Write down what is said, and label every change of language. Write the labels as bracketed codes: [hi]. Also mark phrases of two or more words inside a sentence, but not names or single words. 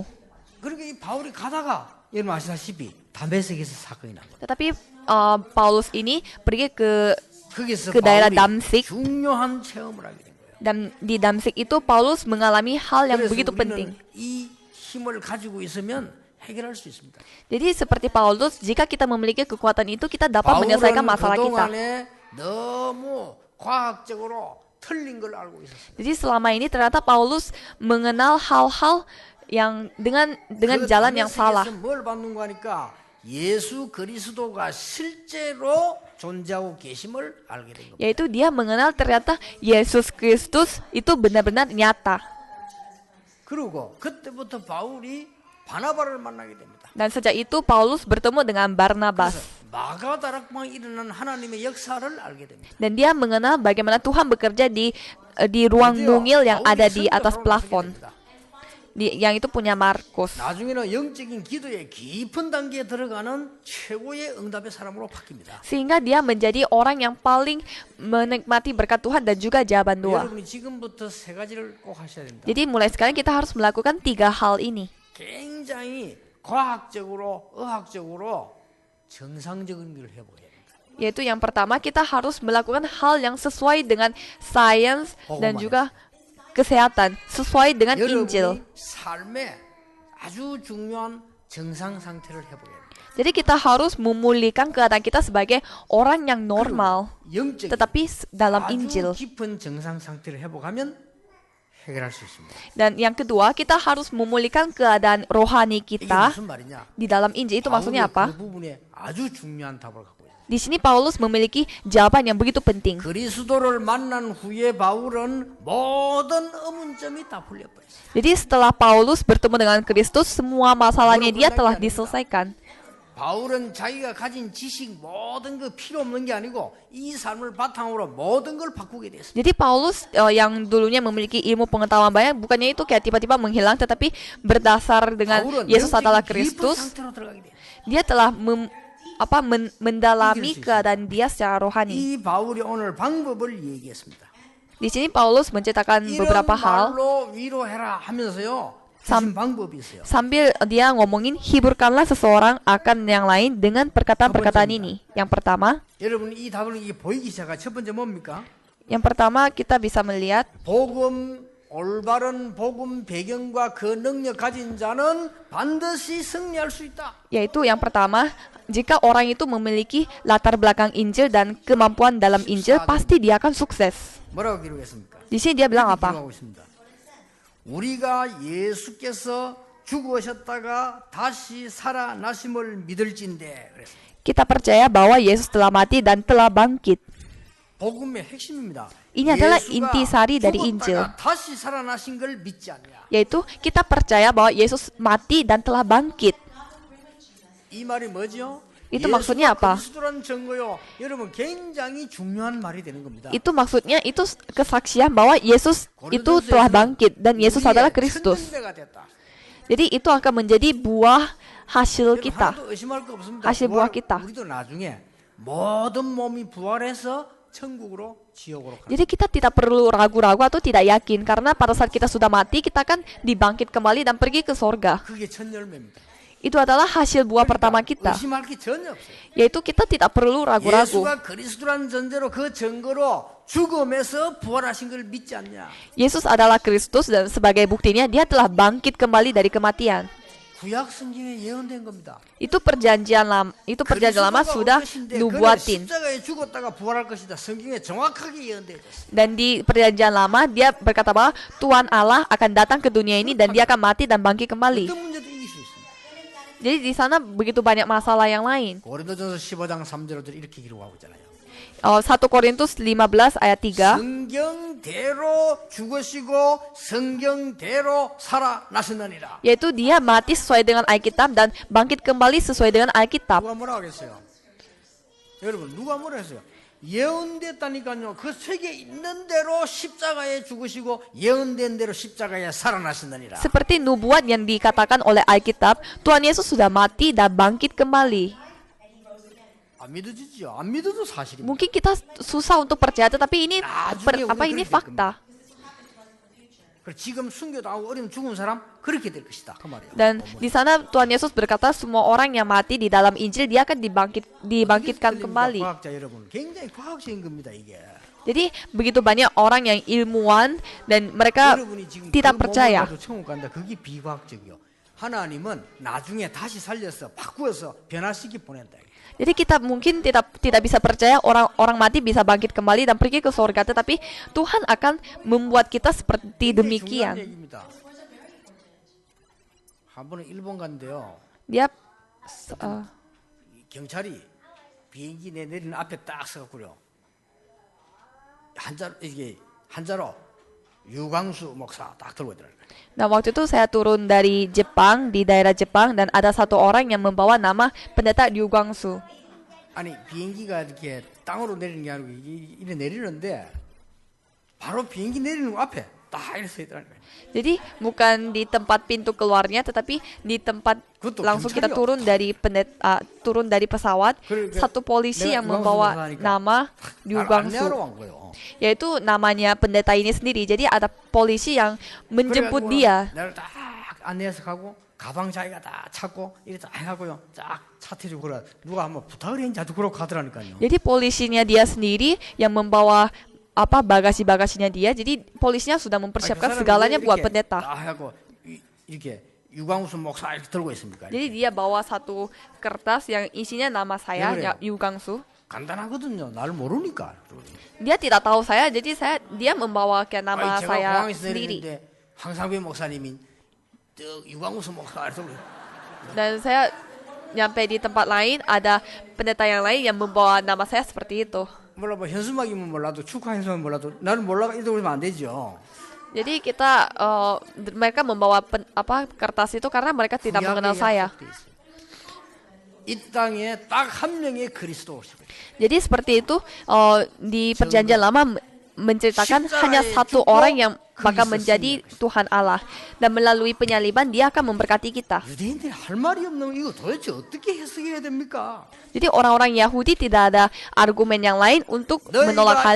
[ko] 그러니까 이 바울이 가다가 여러분 아시다시피 다메섹에서 사건이 난 거예요. [id] Tetapi Paulus ini pergi ke daerah Damsik. [ko] 중요한 체험을 하게 된 거예요. [id] Dan di Damsik itu Paulus mengalami hal yang begitu penting. [ko] 이 힘을 가지고 있으면 해결할 수 있습니다. [id] Jadi seperti Paulus, jika kita memiliki kekuatan itu, kita dapat menyelesaikan masalah kita. [ko] 너무 과학적으로 틀린 걸 알고 있었어요. [id] Jadi selama ini ternyata Paulus mengenal hal-hal yang dengan jalan yang salah. [ko] 뭘 받는 거니까 예수 그리스도가 실제로 존재하고 계심을 알게 된 겁니다. [id] Yaitu dia mengenal ternyata Yesus Kristus itu benar-benar nyata. [ko] 그리고 그때부터 바울이 바나바를 만나게 됩니다. [id] Dan sejak itu Paulus bertemu dengan [ko] 그래서 [id] Barnabas. [ko] 마가다락방에 일어난 하나님의 역사를 알게 됩니다. [id] Dan dia mengenal bagaimana Tuhan bekerja di ruang mungil yang ada di atas plafon. Yang itu punya Markus. [ko] 나중에는 영적인 기도의 깊은 단계에 들어가는 최고의 응답의 사람으로 바뀝니다. [id] Sehingga dia menjadi orang yang paling menikmati berkat Tuhan dan juga jawaban doa. [ko] 여러분이 지금부터 세 가지를 꼭 하셔야 됩니다. [id] Jadi mulai sekarang kita harus melakukan 3 hal ini. [ko] 굉장히 과학적으로, 의학적으로 정상적인 일을 해보게 됩니다. [id] Yaitu yang pertama kita harus melakukan hal yang sesuai dengan sains dan juga kesehatan, sesuai dengan Injil. [ko] 여러분이 삶에 아주 중요한 정상 상태를 해보게 됩니다. [id] Jadi kita harus memulihkan keadaan kita sebagai orang yang normal, [ko] 영적인 [id] tetapi dalam [ko] 아주 [id] Injil. [ko] 깊은 정상 상태를 회복하면 해결할 수 있습니다. [id] Dan yang kedua, kita harus memulihkan keadaan rohani [ko] 이게 [id] kita [ko] 무슨 말이냐? [id] di dalam Injil. Itu maksudnya [ko] 바울이 [id] apa? [ko] 그 부분에 아주 중요한 답을 갖고 있어요. [id] Di sini Paulus memiliki jawaban yang begitu penting. [ko] 그리스도를 만난 후에 바울은 모든 의문점이 다 풀려버렸어요. [id] Jadi setelah Paulus bertemu dengan Kristus, semua masalahnya dia telah diselesaikan. [ko] 바울은 자기가 가진 지식 모든 거 필요 없는 게 아니고 이 삶을 바탕으로 모든 걸 바꾸게 됐어요. [id] Jadi Paulus yang dulunya memiliki ilmu pengetahuan banyak, bukannya itu kayak tiba-tiba menghilang, tetapi berdasar dengan [ko] 바울은 [id] Yesus adalah [ko] 영적인 깊은 [id] Kristus, [ko] 상태로 들어가게 돼요. [id] dia telah mendalami keadaan dia secara rohani. [ko] 이 바울이 오늘 방법을 얘기했습니다. [id] Di sini Paulus menceritakan [ko] 이런 [id] beberapa hal [ko] 말로 위로해라 하면서요. [id] Sam- [ko] 주신 방법이 있어요. [id] sambil dia ngomongin hiburkanlah seseorang akan yang lain dengan perkataan-perkataan ini. Yang pertama, [ko] 여러분 이 답을 이게 보이기 시작한 첫 번째 뭡니까? [id] yang pertama kita bisa melihat [ko] 복음 올바른 복음 배경과 그 능력 가진 자는 반드시 승리할 수 있다. [id] yaitu yang pertama, jika orang itu memiliki latar belakang Injil dan kemampuan dalam Injil, pasti dia akan sukses. [ko] 뭐라고 기록했습니까? [id] Di sini dia bilang apa? [ko] 기록하고 있습니다. 우리가 예수께서 죽으셨다가 다시 살아나심을 믿을진대. 그랬습니다. [id] Kita percaya bahwa Yesus telah mati dan telah bangkit. [ko] 복음의 핵심입니다. [id] Ini adalah [ko] 예수가 [id] intisari dari Injil. [ko] 죽었다가 다시 살아나신 걸 믿지 않냐. [id] Yaitu kita percaya bahwa Yesus mati dan telah bangkit. [ko] 이 말이 뭐죠? [id] Itu maksudnya apa? [ko] 그리스도란 증거요. 여러분 굉장히 중요한 말이 되는 겁니다. [id] Itu maksudnya itu kesaksian bahwa Yesus itu telah bangkit dan Yesus adalah Kristus. [ko] 천년대가 됐다. [id] Jadi itu akan menjadi buah hasil [ko] 여러분, [id] kita. [ko] 하나도 의심할 거 없습니다. 하실 부하 kita. 우리도 나중에 모든 몸이 부활해서 천국으로 지옥으로 가. [id] Jadi kita tidak perlu ragu-ragu atau tidak yakin karena pada saat kita sudah mati kita akan dibangkit kembali dan pergi ke sorga. [ko] 그게 첫 열매입니다. [id] Itu adalah hasil buah pertama kita, [ko] 의심할 게 전혀 없어요. [id] yaitu kita tidak perlu ragu-ragu. [ko] 예수가 그리스도란 전제로 그 증거로 죽음에서 부활하신 걸 믿지 않냐? [id] Yesus adalah Kristus dan sebagai buktinya dia telah bangkit kembali dari kematian. [ko] 구약 성경에 예언된 겁니다. [id] Itu perjanjian lama sudah nubuatin. [ko] 십자가에 죽었다가 부활할 것이다. 성경에 정확하게 예언되어 있었어요. [id] Dan di perjanjian lama dia berkata bahwa Tuhan Allah akan datang ke dunia ini dan dia akan mati dan bangkit kembali. [ko] 어떤 문제도 이길 수 있습니다. [id] Jadi di sana begitu banyak masalah yang lain. [ko] 고린도전서 15장 3절로 이렇게 기록하고 있잖아요. [id] 1 Korintus 15 ayat 3. [ko] 성경대로 죽으시고 성경대로 살아나셨느니라. [id] Yaitu dia mati sesuai dengan Alkitab dan bangkit kembali sesuai dengan Alkitab. [ko] 누가 뭐라 하겠어요? 여러분 누가 뭐라 했어요? 예언됐다니까요. 그 책에 있는 대로 십자가에 죽으시고 예언된 대로 십자가에 살아나셨느니라. [id] Seperti nubuat yang dikatakan oleh Alkitab, Tuhan Yesus sudah mati dan bangkit kembali. [ko] 안 믿어지죠? 안 믿어도 사실입니다. [id] Mungkin kita susah untuk percaya, tetapi ini ini fakta. [ko] 그리고 지금 순교당하고 어려운 죽은 사람 그렇게 될 것이다. 그 말이에요. [id] Dan di sana Tuhan Yesus berkata semua orang yang mati di dalam Injil dia akan dibangkitkan kembali. [ko] 과학자 여러분, 굉장히 과학적인 겁니다, 이게. [id] Jadi begitu banyak orang yang ilmuwan dan mereka [ko] 여러분이 지금 [id] tidak [ko] 그 [id] percaya. [ko] 몸을 가지고 천국 간다. 그게 비과학적이요. 하나님은 나중에 다시 살려서 바꾸어서 변화시키 보낸다. [id] Jadi kita mungkin tidak bisa percaya orang mati bisa bangkit kembali dan pergi ke surga, tetapi Tuhan akan membuat kita seperti demikian. [ko] 한 번은 일본 간데요. [id] Dia [ko] 경찰이 비행기 내리는 앞에 딱 서갖고요. 한자로 유광수 목사 딱 들고 있더라고요. [id] Nah, waktu itu saya turun dari Jepang, di daerah Jepang, dan ada satu orang yang membawa nama pendeta Ryu Gwangsu. [ko] 아니 비행기가 이렇게 땅으로 내리는 게 아니고 이래 내리는데 바로 비행기 내리는 거 앞에 딱 이렇게 서 있더라고요. [id] Jadi bukan di tempat pintu keluarnya, tetapi di tempat Kutub, langsung kita [ko] 경찰이요. [id] turun dari pesawat. [ko] 그러니까 [id] Satu polisi [ko] 내가 [id] yang [ko] 유광수 [id] membawa [ko] 목사니까 [id] nama Ryu [ko] 나를 [id] Gwangsu, [ko] 안내하러 간 거예요. [id] yaitu namanya pendeta ini sendiri. Jadi ada polisi yang menjemput [ko] 그래가지고 [id] dia. [ko] 나를 딱 안내해서 가고 가방 자기가 다 찾고 이렇게 딱 해가고요. 쫙 차태주고 그래 누가 한번 부탁을 했는지 아주 그러고 가더라니까요. [id] Jadi polisinya dia sendiri yang membawa bagasi-bagasinya dia. Jadi polisinya sudah mempersiapkan segalanya buat pendeta. [ko] 딱 하고 이렇게 유광수 목사 이렇게 들고 있습니까? [id] Jadi dia bawa satu kertas yang isinya nama saya, [ko] 그래요? [id] Ryu Gwangsu. [ko] 간단하거든요. 나를 모르니까. [id] Dia tidak tahu saya, jadi dia membawa kayak nama [ko] 제가 [id] saya [ko] 공항에서 [id] sendiri. [ko] 내리는데 황상배 목사님이 저 유광수 목사 이렇게 [id] Dan saya nyampe di tempat lain, ada pendeta yang lain yang membawa nama saya seperti itu. [ko] 몰라 뭐 현수막이면 몰라도 축하 현수막이면 몰라도 나는 몰라 이러고 그러면 안 되죠. [id] Jadi mereka membawa kertas itu karena mereka tidak mengenal saya. [ko] 이 땅에 딱 한 명의 그리스도 오시고 [id] Jadi seperti itu di perjanjian lama menceritakan hanya satu orang yang bakal menjadi Tuhan Allah, dan melalui penyaliban dia akan memberkati kita. [ko] 유대인들이 할 말이 없는 이거 도대체 어떻게 해석해야 됩니까? [id] Jadi orang-orang Yahudi tidak ada argumen yang lain untuk menolak hal